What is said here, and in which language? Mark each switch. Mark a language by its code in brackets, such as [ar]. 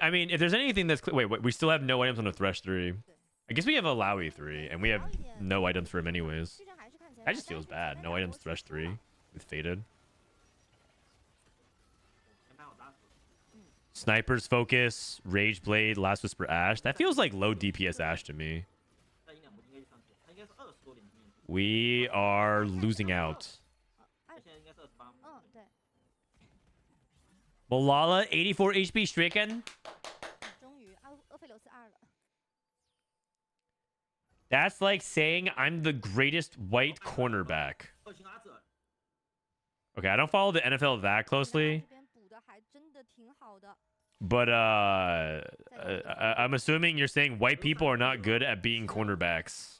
[en] I mean, if there's anything that's wait, we still have no items on the Thresh 3. I guess we have a Lowy 3, and we have no items for him anyways. [zh] 这张还是看起来 [en] That just feels bad. No items Thresh 3 with Faded. [zh] 前排好打死。 [en] Sniper's Focus, Rage Blade, Last Whisper Ash. That feels like low DPS Ash to me. [zh] 但赢2波应该就上去，他应该是20多点低， [en] We are losing out. [zh] 他现在应该是28。嗯，对， [en] Milala, 84 HP stricken. [zh] 终于厄斐琉斯2了。 [en] That's like saying I'm the greatest white cornerback. [zh] 2星阿泽， [en] Okay, I don't follow the NFL that closely. [zh] 这边补的还真的挺好的。 [en] But I'm assuming you're saying white people are not good at being cornerbacks.